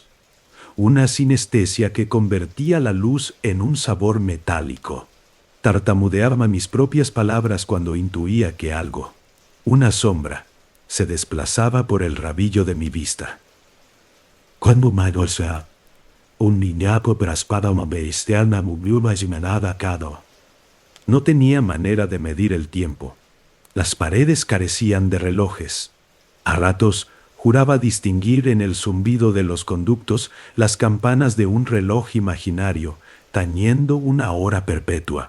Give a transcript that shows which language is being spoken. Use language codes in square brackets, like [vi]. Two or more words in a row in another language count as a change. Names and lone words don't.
[es] Una sinestesia que convertía la luz en un sabor metálico. Tartamudeaba mis propias palabras cuando intuía que algo, una sombra, se desplazaba por el rabillo de mi vista. Cuando sea un niñapo praspada una bestiana mubiuma zimenada cado. No tenía manera de medir el tiempo. Las paredes carecían de relojes. A ratos juraba distinguir en el zumbido de los conductos las campanas de un reloj imaginario, tañendo una hora perpetua.